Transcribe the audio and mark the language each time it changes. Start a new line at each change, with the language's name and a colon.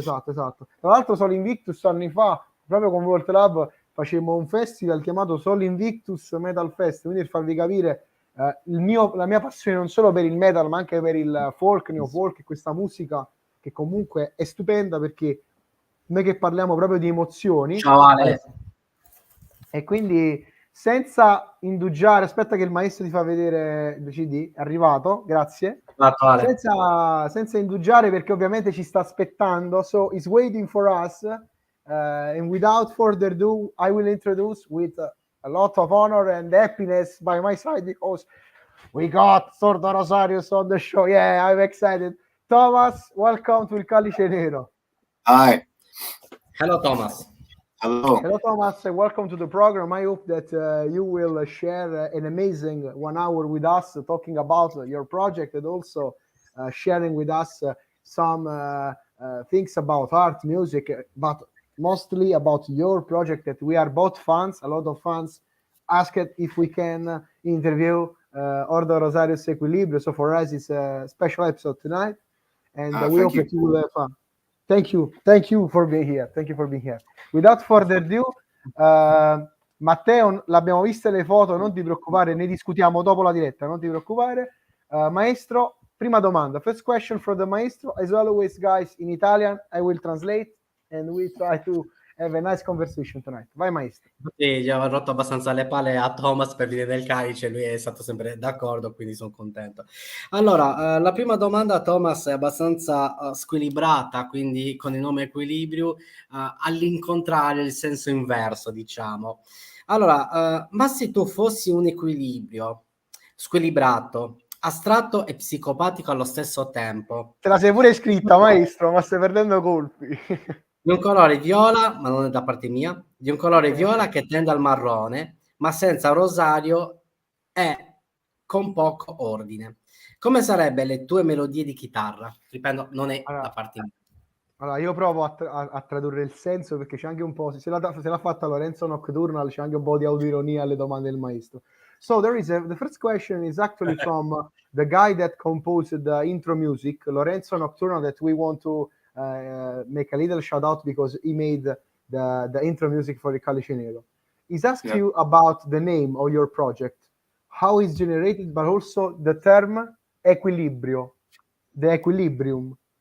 Italian: Tra l'altro Sol Invictus anni fa, proprio con Volt Lab, facemmo un festival chiamato Sol Invictus Metal Fest, quindi per farvi capire la mia passione non solo per il metal, ma anche per il folk, neofolk e questa musica che comunque è stupenda, perché noi che parliamo proprio di emozioni. Ciao Ale. E quindi senza indugiare, aspetta che il maestro ti fa vedere il CD, è arrivato, grazie. Senza indugiare, perché ovviamente ci sta aspettando,
English: so he's waiting for us, and without further ado I will introduce with a lot of honor and happiness by my side, because we got Ordo Rosarius on the show. Yeah, I'm excited. Thomas, welcome to Il Calice Nero. Hi. Hello Thomas. Hello Thomas, welcome to the program. I hope that you will share an amazing 1 hour with us, talking about your project, and also sharing with us some things about art, music, but mostly about your project, that we are both fans. A lot of fans asked if we can interview Ordo Rosarius Equilibrio, so for us it's a special episode tonight, and we hope that you will have fun. Thank you for being here. Without further ado,
Italian: Matteo, l'abbiamo viste le foto, non ti preoccupare, ne discutiamo dopo la diretta, non ti preoccupare.
English: Maestro,
Italian: prima domanda.
English: First question for the maestro. As always, guys, in Italian, I will translate and we try to have a nice conversation tonight.
Italian: Vai maestro. Gli ho rotto abbastanza le palle a Thomas per venire del Calice, lui è stato sempre d'accordo, quindi sono contento. Allora, la prima domanda, Thomas, è abbastanza squilibrata, quindi con il nome Equilibrio, all'incontrario, il senso inverso, diciamo. Allora, ma se tu fossi un equilibrio squilibrato, astratto e psicopatico allo stesso tempo. Te la sei pure scritta, maestro, ma stai perdendo colpi. Di un colore viola, ma non è da parte mia, di un colore viola che tende al marrone, ma senza rosario e con poco ordine. Come sarebbero le tue melodie di chitarra? Ripeto, non è da parte mia. Allora, io provo a tradurre il senso, perché c'è anche un po', se l'ha fatta Lorenzo Nocturnal, c'è anche un po' di autoironia alle domande del maestro.
English: So the first question is actually from the guy that composed the intro music, Lorenzo Nocturnal, that we want to make a little shout out because he made the intro music for the Calice Nero. He's asked you about the name of your project, how it's generated, but also the term equilibrio, the equilibrium.